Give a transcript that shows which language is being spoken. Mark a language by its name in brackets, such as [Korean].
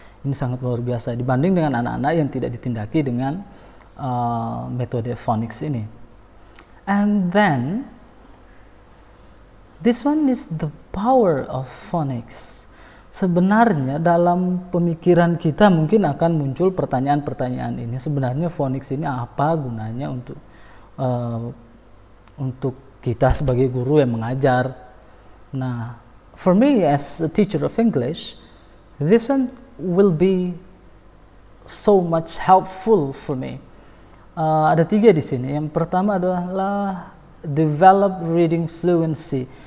[Indonesian] Ini sangat luar biasa dibanding dengan anak-anak yang tidak ditindaki dengan metode phonics ini. [English] And then this one is the power of phonics. [Indonesian] Sebenarnya dalam pemikiran kita mungkin akan muncul pertanyaan-pertanyaan ini. Sebenarnya phonics ini apa gunanya untuk kita sebagai guru yang mengajar. Nah, [English] for me as a teacher of English, this one will be so much helpful for me. [Indonesian] Ada 3 di sini. Yang pertama adalah [English] develop reading fluency.